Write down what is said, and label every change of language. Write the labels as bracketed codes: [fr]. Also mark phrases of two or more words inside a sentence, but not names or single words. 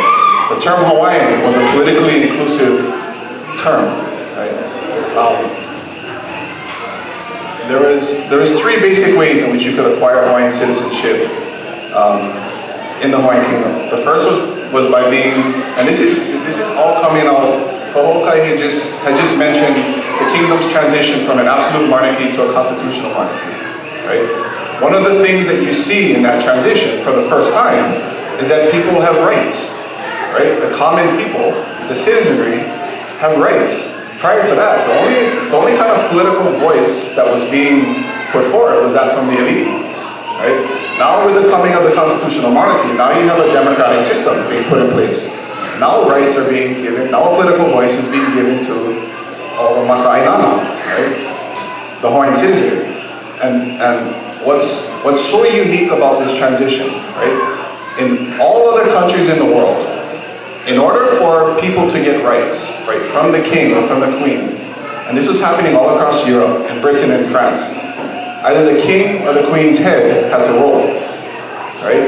[en] The term Hawaiian was a politically inclusive term, right? There was three basic ways in which you could acquire Hawaiian citizenship in the Hawaiian Kingdom. The first was by being, and this is all coming out. Kahoʻokahi had just mentioned the kingdom's transition from an absolute monarchy to a constitutional monarchy, right? One of the things that you see in that transition for the first time is that people have rights, right? The common people, the citizenry, have rights. Prior to that, the only kind of political voice that was being put forward was that from the elite, right? Now with the coming of the constitutional monarchy, now you have a democratic system being put in place. Now rights are being given, now a political voice is being given to all the makaʻainana, right? The Hawaiian citizenry. And what's so unique about this transition, right? In all other countries in the world, in order for people to get rights, right, from the king or from the queen, and this was happening all across Europe and Britain and France, either the king or the queen's head had to roll, right?